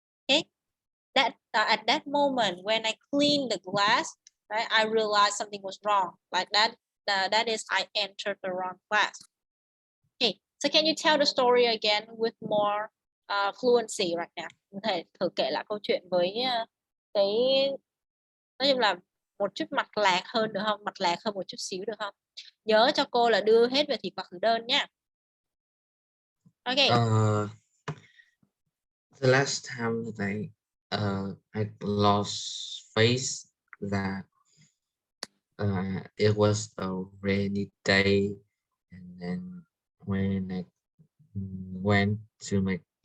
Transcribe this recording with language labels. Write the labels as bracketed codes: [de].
[en] Okay, that at that moment when I cleaned the glass, right, I realized something was wrong. Like that, that is, I entered the wrong class. Okay, so can you tell the story again with more fluency right now? [vi] Có thể thử kể lại câu chuyện với cái, nói chung là một chút mạch lạc hơn được không? Mạch lạc hơn một chút xíu được không? Nhớ cho cô là đưa hết về thị mặt thực đơn nha. [en] Okay. The last time that I lost face that it was a rainy day, and then when I went to my